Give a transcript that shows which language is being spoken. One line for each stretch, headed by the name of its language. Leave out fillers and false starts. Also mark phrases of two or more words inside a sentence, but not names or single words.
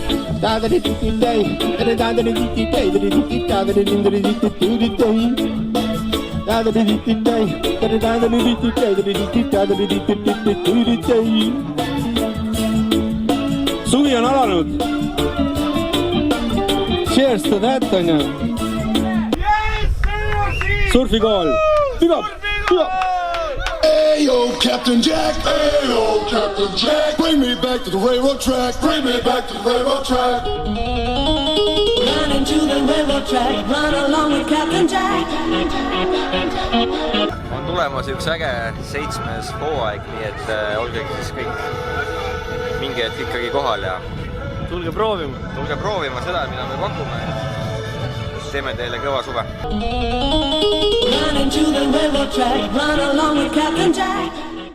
Estonian: Suvi on alanud.
English: Cheers to that,
Estonian: on ju. Surfikool. Pügab, pügab.
English: Ayo, Captain Jack. Ayo, Captain Jack. Bring me back to the railroad track. Bring me back to the railroad track. Run into the railroad track. Run along with Captain Jack.
Estonian: On tulemas üks äge 7. hooaeg, nii et olge siis kõik mingi hetk ikkagi kohal ja tulge proovima seda, mida me pakume. Teeme teile kõva suve.
English: Run into the railroad track. Run along with Captain Jack.